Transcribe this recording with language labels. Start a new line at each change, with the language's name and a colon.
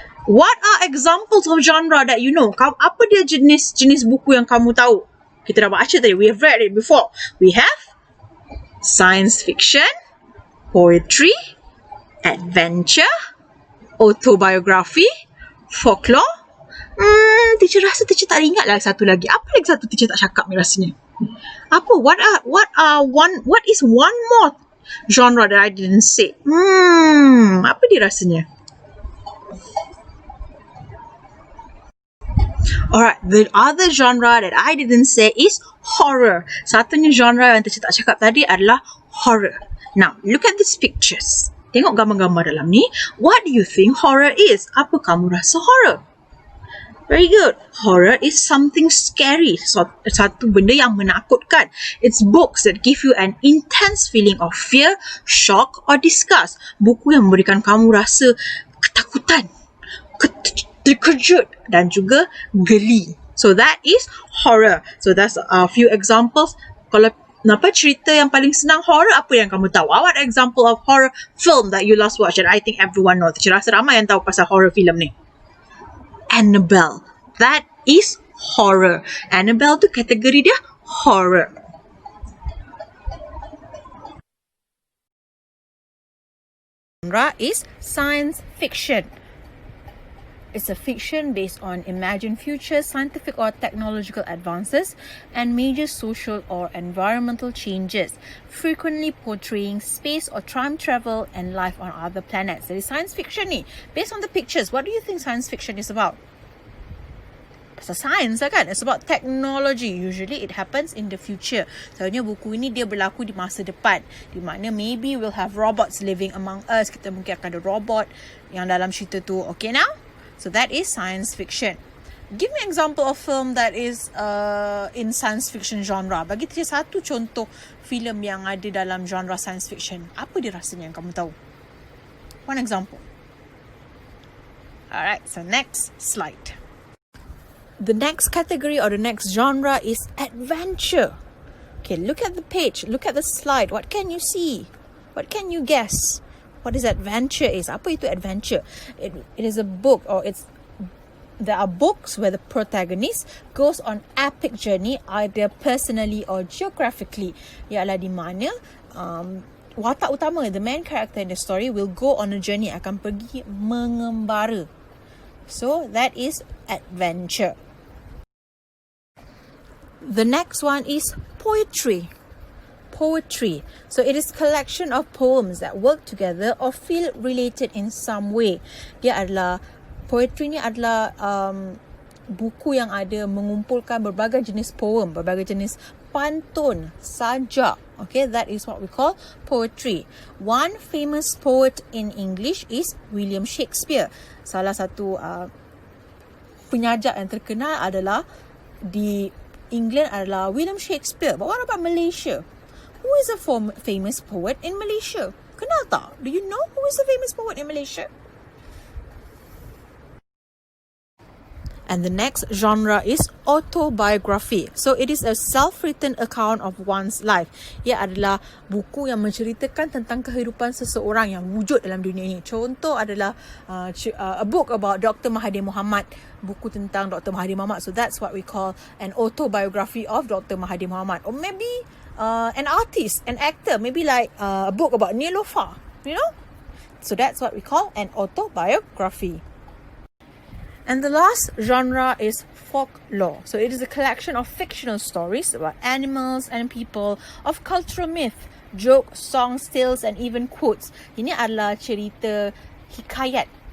English: What are examples of genre that you know?
Malay: Apa dia jenis buku yang kamu tahu? Kita dah baca tadi.
English: We have read it before. We have science fiction, poetry, adventure, autobiography, folklore.
Malay: Teacher rasa teacher tak ingat lah satu lagi. Apa lagi satu teacher tak cakap ni rasanya? Apa?
English: What is one more genre that I didn't say?
Malay: Apa dia rasanya?
English: Alright, the other genre that I didn't say is horror.
Malay: Satunya genre yang teacher tak cakap tadi adalah horror.
English: Now, look at these pictures.
Malay: Tengok gambar-gambar dalam ni.
English: What do you think horror is?
Malay: Apa kamu rasa horror?
English: Very good. Horror is something scary.
Malay: Satu benda yang menakutkan.
English: It's books that give you an intense feeling of fear, shock or disgust.
Malay: Buku yang memberikan kamu rasa ketakutan, terkejut dan juga geli.
English: So that is horror. So that's a few examples.
Malay: Kalau cerita yang paling senang horror, apa yang kamu tahu?
English: What example of horror film that you last watched? And I think everyone knows.
Malay: Saya rasa ramai yang tahu pasal horror film ni. Annabelle.
English: That is horror.
Malay: Annabelle tu kategori dia horror.
English: Genre is science fiction. It's a fiction based on imagined futures, scientific or technological advances, and major social or environmental changes, frequently portraying space or time travel and life on other planets. That is science fiction ni. Based on the pictures, what do you think science fiction is about?
Malay: Pasal science lah kan?
English: It's about technology. Usually it happens in the future.
Malay: Soalnya buku ini dia berlaku di masa depan. Di mana
English: maybe we'll have robots living among us.
Malay: Kita mungkin akan ada robot yang dalam cerita tu.
English: Okay now? So that is science fiction. Give me an example of film that is in science fiction genre.
Malay: Bagi saya satu contoh filem yang ada dalam genre science fiction. Apa dia rasanya yang kamu tahu?
English: One example. Alright, so next slide. The next category or the next genre is adventure. Okay, look at the page. Look at the slide. What can you see? What can you guess? What is adventure is?
Malay: Apa itu adventure?
English: It is a book or there are books where the protagonist goes on epic journey either personally or geographically.
Malay: Ialah di mana watak utama,
English: the main character in the story will go on a journey,
Malay: akan pergi mengembara.
English: So that is adventure. The next one is poetry. Poetry. So it is collection of poems that work together or feel related in some way.
Malay: Dia adalah poetry ni adalah buku yang ada mengumpulkan berbagai jenis poem, berbagai jenis pantun, sajak.
English: Okay, that is what we call poetry. One famous poet in English is William Shakespeare.
Malay: Salah satu penyajak yang terkenal adalah di England adalah William Shakespeare.
English: But what about Malaysia? Who is a famous poet in Malaysia?
Malay: Kenal tak?
English: Do you know who is a famous poet in Malaysia? And the next genre is autobiography. So it is a self-written account of one's life.
Malay: Ia adalah buku yang menceritakan tentang kehidupan seseorang yang wujud dalam dunia ini. Contoh adalah
English: a book about Dr.
Malay: Mahathir Mohamad, buku tentang Dr.
English: Mahathir Mohamad. So that's what we call an autobiography of Dr. Mahathir Mohamad. Or maybe an artist, an actor, maybe like a book about Niloufar, you know. So that's what we call an autobiography. And the last genre is folklore. So it is a collection of fictional stories about animals and people, of cultural myth, jokes, songs, tales and even quotes.
Malay: Ini adalah cerita hikayat.